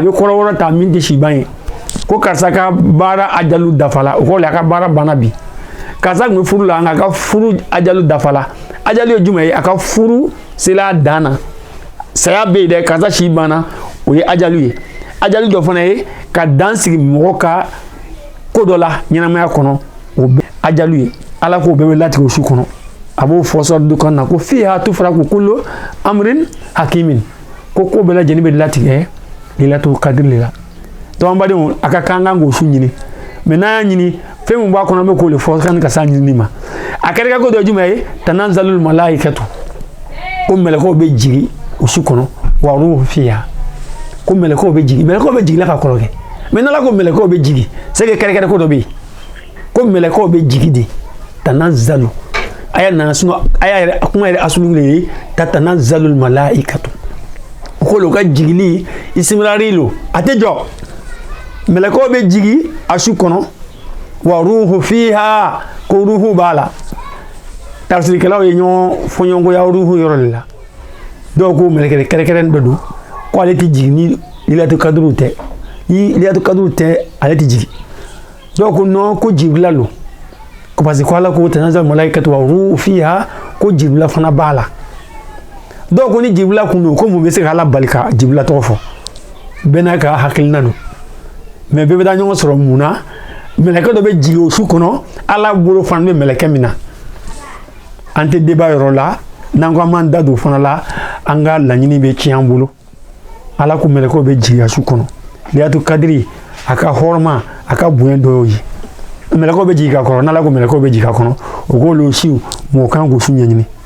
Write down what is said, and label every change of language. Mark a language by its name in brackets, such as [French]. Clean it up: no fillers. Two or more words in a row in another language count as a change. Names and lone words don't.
[Bambara] bɛ kɔrɔ wɛrɛ ta min tɛ siban ye ko karisa ka baara ajali dafala o kɔrɔ a ka baara banna bi karisa tun bɛ furu la nka a ka furu ajali dafala ajali ye jumɛn ye a ka furu sela dan na saya bɛ yen dɛ karisa si banna o ye ajali ye ajali dɔ fana ye ka dan sigi mɔgɔ ka ko dɔ la ɲɛnamaya kɔnɔ o bɛ ajali ye ala k'o bɛɛ bɛ latigɛ o su kɔnɔ a b'o fɔ sɔrɔ du kɔnɔ na ko [Arabic] فيها يفرق كل أمر حكيم [Bambara] ko bɛɛ lajɛlen bɛ latigɛ [Arabic] ليلة القدر [Bambara] de la donc an badenw a ka kan k'o su ɲini mais n'an y'a ɲini fɛn min b'a kɔnɔ an bɛ k'o de fɔ sani ka s'a ɲinini ma a kɛra ko dɔ ye jumɛn ye [Arabic] تنزل الملائكة [Bambara] ko mɛlɛkɛw bɛ jigin o su kɔnɔ [Arabic] والروح فيها [Bambara] ko mɛlɛkɛw bɛ jigin mɛlɛkɛw bɛ jigin la ka kɔrɔ kɛ mais n'ala ko mɛlɛkɛw bɛ jigin [French] c'est que [Bambara] kɛrɛkɛrɛ ko dɔ bɛ yen ko mɛlɛkɛw bɛ jigin de tanazzalu aya nana sinon aya yɛrɛ kuma yɛrɛ asulu de ye [Arabic] تنزل الملائكة [Bambara] ko lo ka jigili isimilari lo a tɛ jɔ mɛlɛkɛw bɛ jigin a su kɔnɔ [Arabic] والروح فيها [Bambara] ko ruhu b'a la tafsirikɛlaw ye ɲɔgɔn fɔ ɲɔgɔngoya ruhu yɔrɔ de la dɔw ko mɛlɛkɛ kɛrɛkɛrɛnin dɔ don ko ale tɛ jigin ni [Arabic] ليلة القدر [Bambara] tɛ ni [Arabic] ليلة القدر [Bambara] tɛ ale tɛ jigin dɔw ko non ko jibila lo ko [French] parce que [Bambara] ko ala ko [Arabic] تنزل الملائكة والروح فيها [Bambara] ko jibila fana b'a la dɔw ko ni jibila kun don ko mun bɛ se ka ala bali ka jibila tɔgɔ fɔ bɛɛ n'a ka hakilina don mais bɛɛ bɛ taa ɲɔgɔn sɔrɔ mun na mɛlɛkɛ dɔ bɛ jigin o su kɔnɔ ala bolo fana bɛ mɛlɛkɛ min na an tɛ débat yɔrɔ la n'an ko an b'an da don fana la an ka laɲini bɛ tiɲɛ an bolo ala ko mɛlɛkɛw bɛ jigin a su kɔnɔ [Arabic] ليلة القدر [Bambara] a ka hɔrɔma a ka bonya dɔ y'o ye mɛlɛkɛw bɛ jigin a kɔrɔ n'ala ko mɛlɛkɛw bɛ jigin a kɔnɔ o k'olu siw mɔgɔ kan k'o su ɲɛɲini